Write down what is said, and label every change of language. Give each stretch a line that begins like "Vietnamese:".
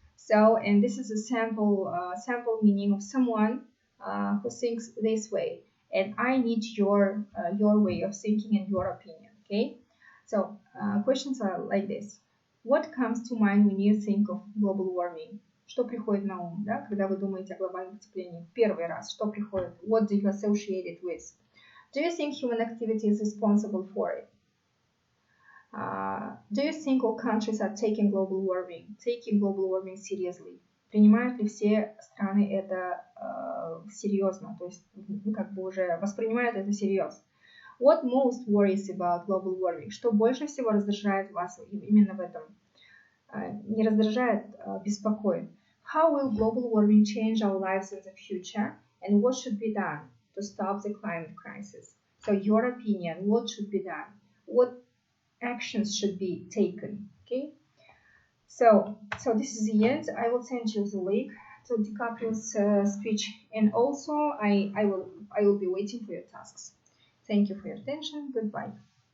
English: So, and this is a sample meaning of someone who thinks this way, and I need your way of thinking and your opinion. Okay, so questions are like this: What comes to mind when you think of global warming?
Russian: Что приходит на ум, да, когда вы думаете о глобальном потеплении? Первый раз, что приходит?
English: What do you associate it with? Do you think human activity is responsible for it? Do you think all countries are taking global warming seriously?
Russian: Принимают ли все страны это серьезно? То есть, уже воспринимают это всерьез?
English: What most worries about global warming?
Russian: Что больше всего раздражает вас именно в этом? Не раздражает, беспокоит.
English: How will global warming change our lives in the future? And what should be done to stop the climate crisis? So your opinion, what should be done? What actions should be taken? Okay. So this is the end. I will send you the link to DiCaprios speech, and also I will be waiting for your tasks. Thank you for your attention. Goodbye.